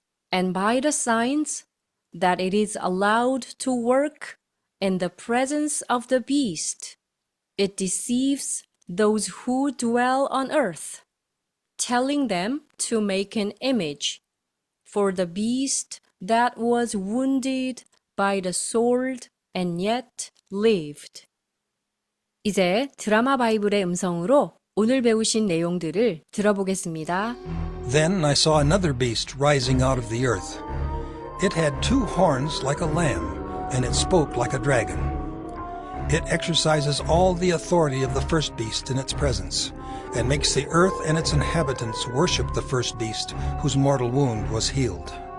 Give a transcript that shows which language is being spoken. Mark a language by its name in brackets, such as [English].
[English] And by the signs that it is allowed to work in the presence of the beast, it deceives those who dwell on earth, telling them to make an image for the beast that was wounded by the sword and yet lived. [Korean] 이제 드라마 바이블의 음성으로 오늘 배우신 내용들을 들어보겠습니다. [English] Then I saw another beast rising out of the earth. It had 2 horns like a lamb, and it spoke like a dragon. It exercises all the authority of the first beast in its presence, and makes the earth and its inhabitants worship the first beast, whose mortal wound was healed.